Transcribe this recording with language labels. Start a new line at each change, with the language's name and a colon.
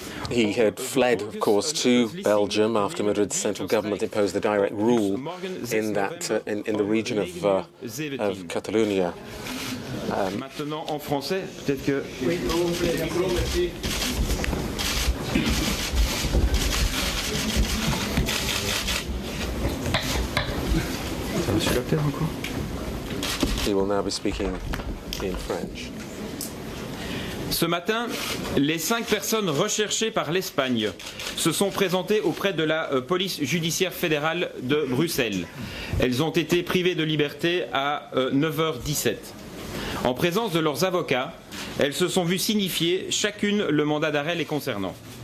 English: He had fled, of course, to Belgium after Madrid's central government imposed the direct rule in that in the region of Catalonia.
French: Maintenant en français, peut-être que.
English: He will now be speaking in French.
French: Ce matin, les 5 personnes recherchées par l'Espagne se sont présentées auprès de la police judiciaire fédérale de Bruxelles. Elles ont été privées de liberté à 9h17. En présence de leurs avocats, elles se sont vues signifier chacune le mandat d'arrêt les concernant.